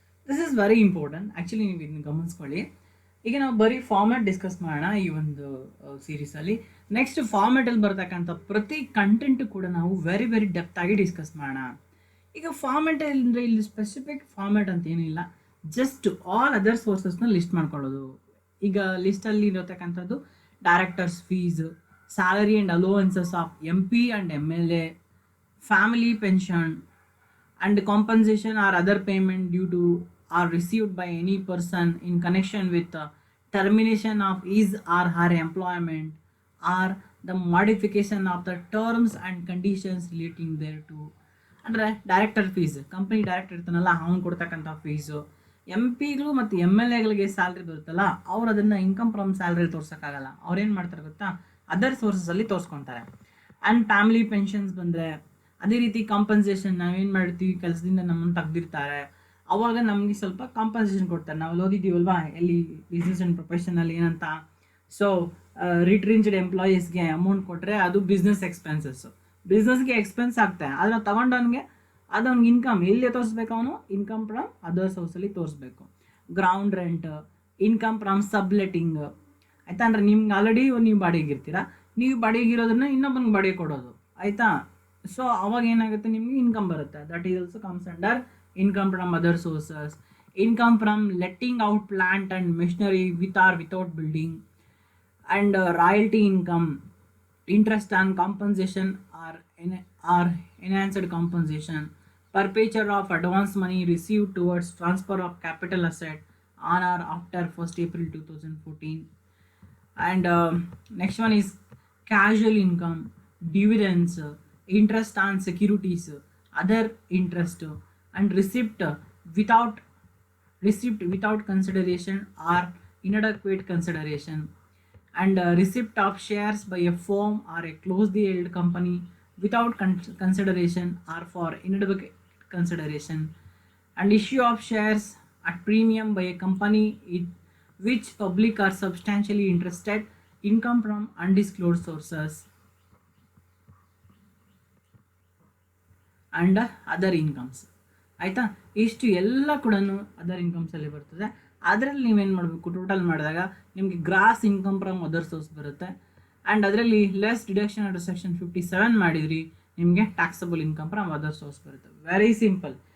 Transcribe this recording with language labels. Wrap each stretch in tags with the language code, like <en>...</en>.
<en>This is very important.</en> <kn>Actually ನೀವು ಇದನ್ನು ಗಮನಿಸ್ಕೊಳ್ಳಿ. ಈಗ ನಾವು ಬರೀ ಫಾರ್ಮ್ಯಾಟ್ ಡಿಸ್ಕಸ್ ಮಾಡೋಣ ಈ ಒಂದು ಸೀರೀಸಲ್ಲಿ. ನೆಕ್ಸ್ಟ್ ಫಾರ್ಮ್ಯಾಟಲ್ಲಿ ಬರ್ತಕ್ಕಂಥ ಪ್ರತಿ ಕಂಟೆಂಟು ಕೂಡ ನಾವು ವೆರಿ ವೆರಿ ಡೆಪ್ತ್ ಆಗಿ ಡಿಸ್ಕಸ್ ಮಾಡೋಣ. ಈಗ ಫಾರ್ಮ್ಯಾಟ್ ಅಂದರೆ ಇಲ್ಲಿ ಸ್ಪೆಸಿಫಿಕ್ ಫಾರ್ಮ್ಯಾಟ್ ಅಂತ ಏನಿಲ್ಲ, ಜಸ್ಟ್ ಆಲ್ ಅದರ್ ಸೋರ್ಸಸ್ನ ಲಿಸ್ಟ್ ಮಾಡ್ಕೊಳ್ಳೋದು. ಈಗ ಲಿಸ್ಟಲ್ಲಿ ಇರತಕ್ಕಂಥದ್ದು</kn> <en>Directors fees, salary and allowances of MP and MLA, family pension, and compensation or other payment due to or received by any person in connection with termination of his or her employment or the modification of the terms and conditions relating thereto.</en> <kn>ಅಂದರೆ director fees, company director ಇರ್ತಾನಲ್ಲ ಅವ್ನು ಕೊಡ್ತಕ್ಕಂಥ fees. MP ಗಳು ಮತ್ತು MLAಗಳಿಗೆ salary ಬರುತ್ತಲ್ಲ, ಅವ್ರು ಅದನ್ನು income from ಸ್ಯಾಲ್ರಿಲಿ ತೋರ್ಸೋಕ್ಕಾಗಲ್ಲ. ಅವ್ರೇನು ಮಾಡ್ತಾರೆ ಗೊತ್ತಾ, ಅದರ್ ಸೋರ್ಸಸಲ್ಲಿ ತೋರಿಸ್ಕೊತಾರೆ. ಆ್ಯಂಡ್ ಫ್ಯಾಮಿಲಿ ಪೆನ್ಷನ್ಸ್ ಬಂದರೆ ಅದೇ ರೀತಿ ಕಾಂಪನ್ಸೇಷನ್, ನಾವೇನು ಮಾಡ್ತೀವಿ, ಕೆಲಸದಿಂದ ನಮ್ಮನ್ನು ತೆಗ್ದಿರ್ತಾರೆ, ಅವಾಗ ನಮಗೆ ಸ್ವಲ್ಪ ಕಾಂಪನ್ಸೇಷನ್ ಕೊಡ್ತಾರೆ. ನಾವು ಓದಿದ್ದೀವಲ್ವಾ ಎಲ್ಲಿ ಬಿಸ್ನೆಸ್ ಆ್ಯಂಡ್ ಪ್ರೊಫೆಷನಲ್ಲಿ ಏನಂತ. ಸೊ ರಿಟ್ರೆಂಚ್ಡ್ ಎಂಪ್ಲಾಯೀಸ್ಗೆ ಅಮೌಂಟ್ ಕೊಟ್ಟರೆ ಅದು ಬಿಸ್ನೆಸ್ ಎಕ್ಸ್ಪೆನ್ಸಸ್ಸು, ಬಿಸ್ನೆಸ್ಗೆ ಎಕ್ಸ್ಪೆನ್ಸ್ ಆಗ್ತಾನೆ. ಅದನ್ನು ತಗೊಂಡವನಿಗೆ ಅದು ಅವ್ನಿಗೆ ಇನ್ಕಮ್ ಎಲ್ಲಿ ತೋರಿಸ್ಬೇಕು, ಅವನು ಇನ್ಕಮ್ ಫ್ರಮ್ ಅದರ್ ಸೋರ್ಸಲ್ಲಿ ತೋರಿಸ್ಬೇಕು. Ground rent, income from subletting, ಆಯಿತಾ. ಅಂದರೆ ನಿಮ್ಗೆ ಆಲ್ರೆಡಿ ನೀವು ಬಾಡಿಗೆಗಿರ್ತೀರ, ನೀವು ಬಾಡಿಗೆಗಿರೋದನ್ನ ಇನ್ನೊಬ್ಬನಿಗೆ ಬಾಡಿಗೆ ಕೊಡೋದು, ಆಯಿತಾ. ಸೊ ಅವಾಗ ಏನಾಗುತ್ತೆ, ನಿಮಗೆ ಇನ್ಕಮ್ ಬರುತ್ತೆ.</kn> <en>That is also comes under income from other sources. income from letting out plant and machinery with or without building, and royalty income, interest and compensation or enhanced compensation, perpetual of advance money received towards transfer of capital asset on or after 1st April 2014. And next one is casual income, dividends, interest on securities, other interest, and without receipt without consideration or inadequate consideration, and receipt of shares by a firm or a closely held company without consideration or for inadequate consideration, and issue of shares at premium by a company in which public are substantially interested, income from undisclosed sources, and other incomes.</en> <kn>ಆಯಿತಾ, ಇಷ್ಟು ಎಲ್ಲ ಕೂಡ other ಇನ್ಕಮ್ಸಲ್ಲಿ ಬರ್ತದೆ. ಅದರಲ್ಲಿ ನೀವೇನು ಮಾಡಬೇಕು, total ಮಾಡಿದಾಗ ನಿಮಗೆ gross income from other source ಬರುತ್ತೆ. ಆ್ಯಂಡ್ ಅದರಲ್ಲಿ ಲೆಸ್ ಡಿಡಕ್ಷನ್ ಅಂಡರ್ ಸೆಕ್ಷನ್ 57 ಮಾಡಿದ್ರಿ, ನಿಮಗೆ taxable income from other source ಬರುತ್ತೆ. Very simple.</kn>